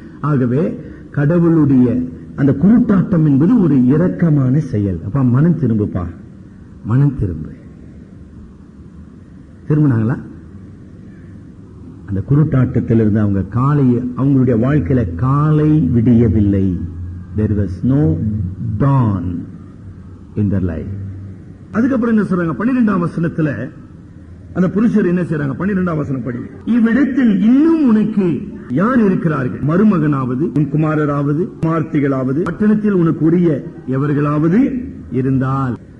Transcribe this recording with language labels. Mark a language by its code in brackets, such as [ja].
[ta] ஆகவே கடவுளுடைய அந்த குருட்டாட்டம் என்பது ஒரு இரக்கமான செயல். அப்ப மனம் திரும்புப்பா, மனம் திரும்பினாங்களா? அந்த குருட்டாட்டத்தில் இருந்து அவங்க அவங்களுடைய வாழ்க்கையில காலை விடியவில்லை. [en] There was no dawn in their life. [ta] அதுக்கப்புறம் என்ன சொல்றாங்க? 12ஆம் வசனத்துல அந்த புருஷர் என்ன செய்றாங்க? 12ஆம் வசனம் படி, இவ்விடத்தில் இன்னும் உனக்கு யார் இருக்கிறார்கள்? மருமகனாவது, உன் குமாரராவது, குமார்த்திகளாவது, பட்டணத்தில் உனக்கு உரிய எவர்களாவது இருந்தால்.